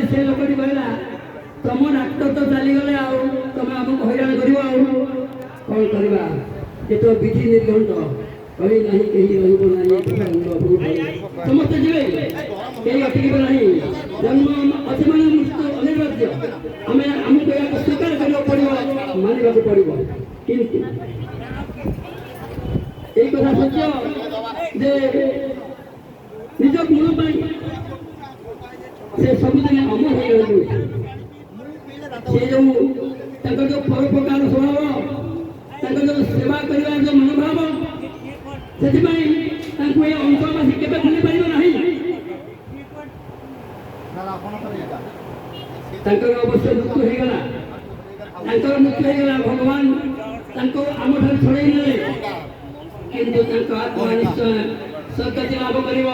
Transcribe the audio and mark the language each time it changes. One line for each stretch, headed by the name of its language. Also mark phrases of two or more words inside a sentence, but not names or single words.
Odia: ସେ ଲୋକଟି କହିଲା, ତମ ଡାକ୍ତର ତ ଚାଲିଗଲେ, ଆଉ ତମେ ଆମକୁ ହଇରାଣ କରିବ, ଆଉ କ'ଣ କରିବା। ଏ ତ ବିଧି ନିର୍ଘଣ୍ଟ, କହି ନାହିଁ କେହି ରହିବ ନାହିଁ, ସମସ୍ତେ ଯିବେ, କେହି ଅଟକିବେ ନାହିଁ। ଜନ୍ମ ଅଛି ମାନେ ମୃତ୍ୟୁ ଅନିବାର୍ଯ୍ୟ। ଆମେ ଆମକୁ ଏହାକୁ ସ୍ୱୀକାର କରିବାକୁ ପଡ଼ିବ, ମାନିବାକୁ ପଡ଼ିବ। କିନ୍ତୁ ଏଇ କଥା ସତ୍ୟ ଯେ ନିଜ ଗୁଣ ପାଇଁ ସେ ସବୁଦିନେ ଅମର ହୋଇ ରହିବେ। ସେ ଯେଉଁ ତାଙ୍କର ଯେଉଁ ପରୋପକାର ସ୍ୱଭାବ, ତାଙ୍କର ଯେଉଁ ସେବା କରିବାର ଯେଉଁ ମନୋଭାବ, ସେଥିପାଇଁ ତାଙ୍କୁ ଏ ଅଞ୍ଚଳବାସୀ କେବେ ଭୁଲି ପାରିବ ନାହିଁ। ତାଙ୍କର ଅବଶ୍ୟ ମୃତ୍ୟୁ ହେଇଗଲା, ତାଙ୍କର ମୃତ୍ୟୁ ହେଇଗଲା, ଭଗବାନ ତାଙ୍କୁ ଆମଠାରୁ ଛଡ଼େଇ ନେଲେ, କିନ୍ତୁ ତାଙ୍କ ଆତ୍ମା ନିଶ୍ଚୟ ସଦ୍ଗତି ଲାଭ କରିବ।